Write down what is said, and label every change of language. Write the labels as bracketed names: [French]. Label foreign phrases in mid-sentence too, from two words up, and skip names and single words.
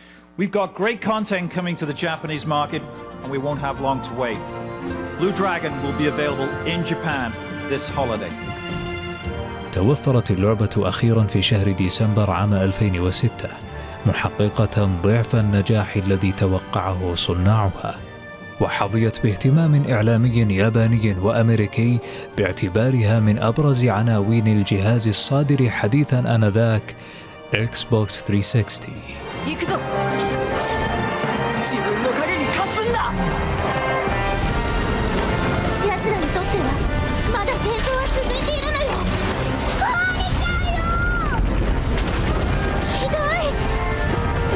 [English] We've got great content coming to the Japanese market, and we won't have long to wait. Blue Dragon will be available in Japan this holiday. [Arabic] توفرت اللعبة أخيراً في شهر ديسمبر عام 2006 محققة ضعف النجاح الذي توقعه صناعها، وحظيت باهتمام إعلامي ياباني وأمريكي باعتبارها من أبرز عناوين الجهاز الصادر حديثاً آنذاك Xbox 360. [Japanese] 行くぞ。自分の影に勝つんだ。奴らにとってはまだ戦争は続いているのよ。壊れちゃうよ。ひどい。